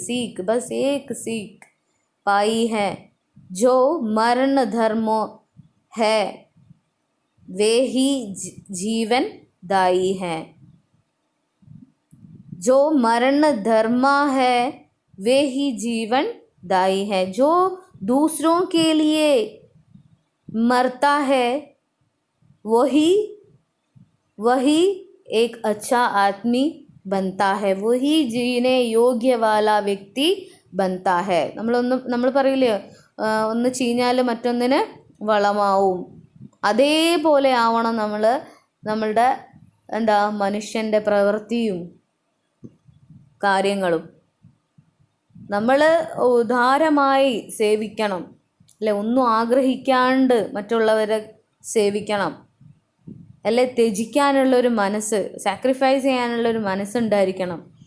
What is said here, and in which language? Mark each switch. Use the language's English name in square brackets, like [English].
[Hindi] Seekh bus ഏക് seekh പായി high ജോ മരണ ധർമ്മോ high way he Jeevan ദായി high. जो मरण धर्म है वे ही जीवन दायी है. जो दूसरों के लिए मरता है वही एक अच्छा आदमी बनता है, वही जीने योग्य वाला व्यक्ति बनता है. [Malayalam] നമ്മൾ പറയില്ലേ, ഒന്ന് ചീഞ്ഞാൽ മറ്റൊന്നിന് വളമാവും. അതേപോലെ ആവണം നമ്മളുടെ മനുഷ്യൻ്റെ പ്രവൃത്തിയും കാര്യങ്ങളും. നമ്മൾ ഉദാരമായി സേവിക്കണം അല്ലെ, ഒന്നും ആഗ്രഹിക്കാണ്ട് മറ്റുള്ളവരെ സേവിക്കണം അല്ലെ, ത്യജിക്കാനുള്ളൊരു മനസ്സ്, സാക്രിഫൈസ് ചെയ്യാനുള്ളൊരു മനസ്സുണ്ടായിരിക്കണം.